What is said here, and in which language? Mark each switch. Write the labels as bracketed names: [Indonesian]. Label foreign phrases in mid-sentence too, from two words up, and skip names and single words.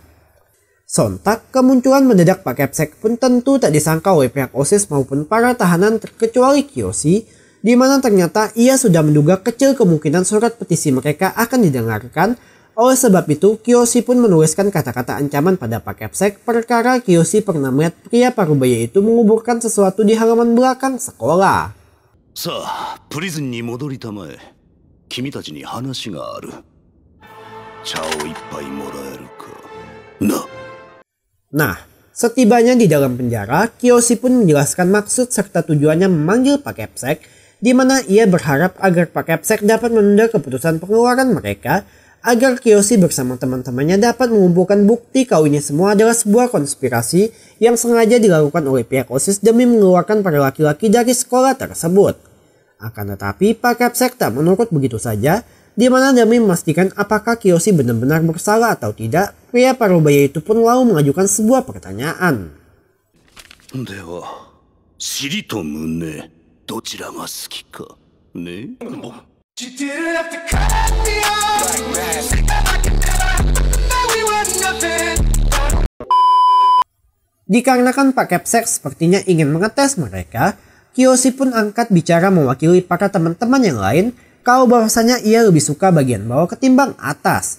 [Indonesian] Sontak, kemunculan mendadak Pak Kepsek pun tentu tak disangka oleh pihak OSIS maupun para tahanan terkecuali Kyoshi, di mana ternyata ia sudah menduga kecil kemungkinan surat petisi mereka akan didengarkan. Oleh sebab itu, Kyoshi pun menuliskan kata-kata ancaman pada Pak Kepsek perkara Kyoshi pernah melihat pria parubaya itu menguburkan sesuatu di halaman belakang sekolah. [Japanese] さあ、プリズンに戻りたまえ。君たちに話がある. 茶を一杯もらえるか? [Indonesian] Nah, setibanya di dalam penjara, Kyoshi pun menjelaskan maksud serta tujuannya memanggil Pak Kepsek, di mana ia berharap agar Pak Kepsek dapat menunda keputusan pengeluaran mereka agar Kyoshi bersama teman-temannya dapat mengumpulkan bukti kalau ini semua adalah sebuah konspirasi yang sengaja dilakukan oleh pihak OSIS demi mengeluarkan para laki-laki dari sekolah tersebut. Akan tetapi Pak Kepsek tak menurut begitu saja, di mana demi memastikan apakah Kyoshi benar-benar bersalah atau tidak, pria parubaya itu pun lalu mengajukan sebuah pertanyaan. [Japanese] Dewa, 尻と胸、どちらが好きか? Ne? [Indonesian] Dikarenakan Pak Kepsek sepertinya ingin mengetes mereka, Kyoshi pun angkat bicara mewakili para teman-teman yang lain kalau bahwasanya ia lebih suka bagian bawah ketimbang atas.